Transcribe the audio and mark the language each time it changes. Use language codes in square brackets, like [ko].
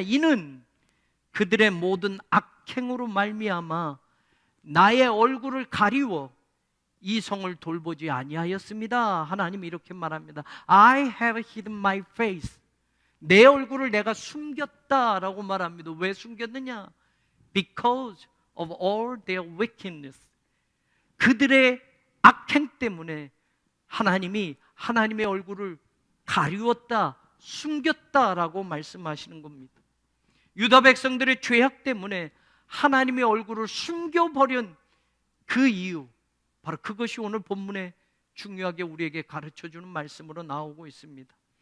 [ko] 이는 그들의 모든 악행으로 말미암아 나의 얼굴을 가리워 이 성을 돌보지 아니하였습니다. 하나님이 이렇게 말합니다. [en] I have hidden my face. [ko] 내 얼굴을 내가 숨겼다라고 말합니다. 왜 숨겼느냐? [en] Because of all their wickedness. [ko] 그들의 악행 때문에 하나님이 하나님의 얼굴을 가리웠다, 숨겼다라고 말씀하시는 겁니다. 유다 백성들의 죄악 때문에 하나님의 얼굴을 숨겨버린 그 이유, 바로 그것이 오늘 본문에 중요하게 우리에게 가르쳐주는 말씀으로 나오고 있습니다.